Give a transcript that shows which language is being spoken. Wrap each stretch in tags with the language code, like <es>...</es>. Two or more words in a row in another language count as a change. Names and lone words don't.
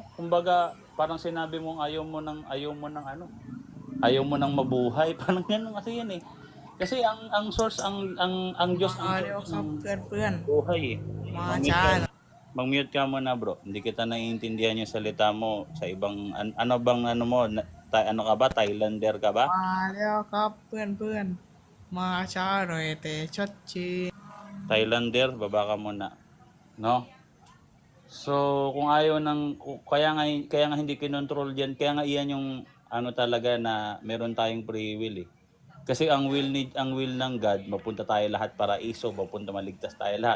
<tl>Kumbaga, parang sinabi mong ayaw mo ng mabuhay. Parang ganun kasi yan eh. Kasi ang source, ang Diyos ang source ng buhay eh. Mag-mute ka muna bro. Hindi kita naiintindihan yung salita mo sa ibang, ano mo, ano ka ba? Thailander ka ba?</tl> <th>มาแล้วครับเพื่อนๆมาช้าหน่อยแต่ชัดเจน</th> <tl>Thailander, baba ka muna. No? So, kung ayaw kaya nga hindi kinontrol diyan, kaya nga iyan yung talaga na meron tayong</tl> <en>free will</en> <tl>eh. Kasi ang will ng God, mapunta tayo lahat paraiso, mapunta maligtas tayo lahat.</tl>